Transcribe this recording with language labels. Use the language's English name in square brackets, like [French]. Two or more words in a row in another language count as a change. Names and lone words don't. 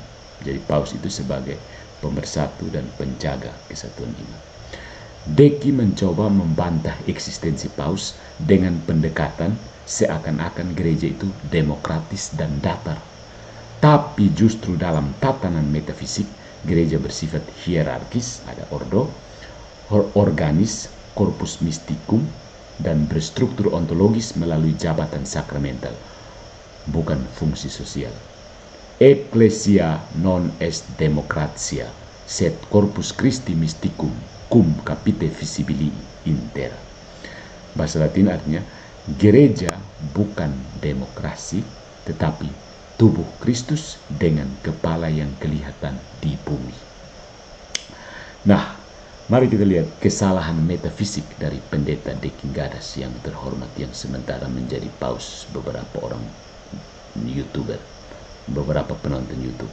[Indonesian] Jadi Paus itu sebagai pemersatu dan penjaga kesatuan iman. Deki mencoba membantah eksistensi Paus dengan pendekatan seakan-akan gereja itu demokratis dan datar. Tapi justru dalam tatanan metafisik, gereja bersifat hierarkis, ada ordo, organis, [Latin] corpus mysticum, [Indonesian] dan berstruktur ontologis melalui jabatan sakramental, bukan fungsi sosial. [Latin] Ecclesia non est democratia, sed corpus Christi mysticum, cum capite visibili intera. [Indonesian] Bahasa Latin artinya, gereja bukan demokrasi, tetapi tubuh Kristus dengan kepala yang kelihatan di bumi. Nah, mari kita lihat kesalahan metafisik dari Pendeta Deki Gadas yang terhormat, yang sementara menjadi paus beberapa orang YouTuber, beberapa penonton YouTube.